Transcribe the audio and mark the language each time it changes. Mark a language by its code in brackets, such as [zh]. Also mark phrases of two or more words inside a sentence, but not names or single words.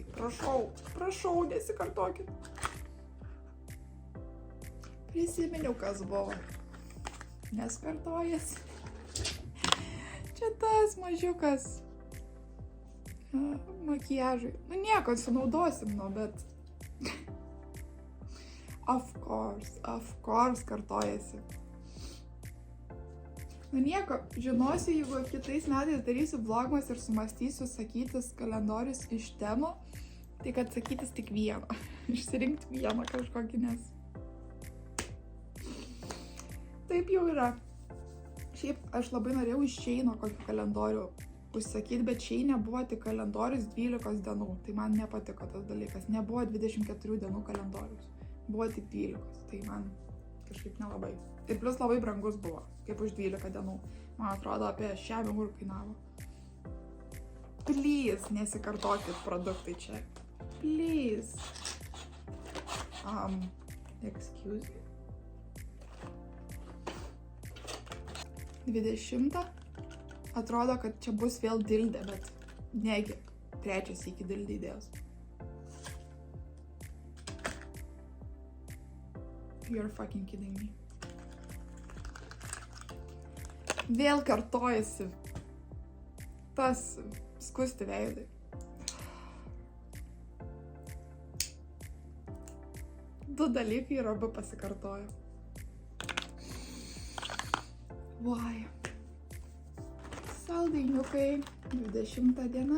[lt] Prašau, nesikartokit. Prisiminiau, kas buvo. Nes kartojasi. Čia tas mažiukas makiažui. Nu nieko, sunaudosim, bet... [en] Of course, [lt] kartojasi. Nu nieko, žinosiu, jeigu kitais metais darysiu vlogmas ir sumastysiu sakytis kalendorius iš temų, tai kad sakytis tik vieną. Išsirinkti vieną kažkokį, nes... Taip jau yra. Šiaip aš labai norėjau iš Sheino kokį kalendorių užsakyti, bet Sheine buvo tik kalendorius 12 dienų. Tai man nepatiko tas dalykas. Nebuvo 24 dienų kalendorius. Buvo tik 12. Tai man kažkaip nelabai. Ir plus labai brangus buvo, kaip už 12 dienų. Man atrodo, apie 6 eurų kainavo. Please, nesikartokit produktai čia. [en] Please. Excuse me. [lt] 20. Atrodo, kad čia bus vėl dildė, bet negi. Trečias iki dildė įdėjus. [en] You're fucking kidding me. [lt] Vėl kartojasi tas skusti veidai. Du dalykai ir abu pasikartojo. Why? Saldainiukai, 20 diena.